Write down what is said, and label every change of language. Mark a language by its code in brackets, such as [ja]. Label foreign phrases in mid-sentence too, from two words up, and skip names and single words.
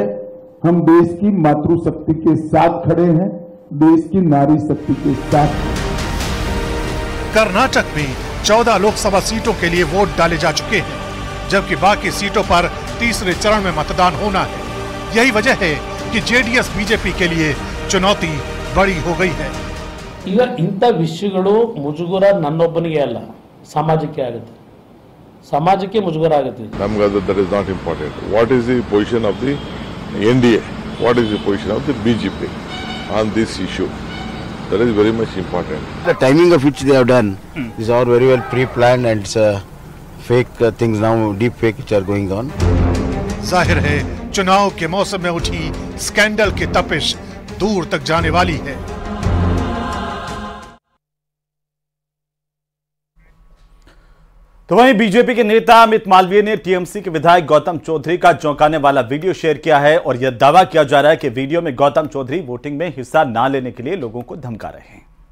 [hi] हम देश की मातृशक्ति के साथ खड़े हैं, देश की नारी शक्ति के साथ। कर्नाटक में 14 लोकसभा सीटों के लिए वोट डाले जा चुके हैं, जबकि बाकी सीटों पर तीसरे चरण में मतदान होना है। यही वजह है कि जेडीएस बीजेपी के लिए चुनौती बड़ी हो गई है। [kn] ಈಗ ಇಂಥ ವಿಷಯಗಳು ಮುಜುಗರ ನನ್ನೊಬ್ಬನಿಗೆ ಅಲ್ಲ, ಸಮಾಜಕ್ಕೆ ಆಗುತ್ತೆ, ಸಮಾಜಕ್ಕೆ ಮುಜುಗರ ಆಗುತ್ತೆ. ನಮಗೆ ಅದು [en] that is not important. What is the position of the NDA, what is the position of the BJP on this issue, that is very much important. The timing of which they have done is all very well pre-planned and it's fake things now, deep fake which are going on. [hi] जाहिर है चुनाव के मौसम में उठी स्कैंडल की तपिश दूर तक जाने वाली है। तो वहीं बीजेपी के नेता अमित मालवीय ने टीएमसी के विधायक गौतम चौधरी का चौंकाने वाला वीडियो शेयर किया है और यह दावा किया जा रहा है कि वीडियो में गौतम चौधरी वोटिंग में हिस्सा ना लेने के लिए लोगों को धमका रहे हैं।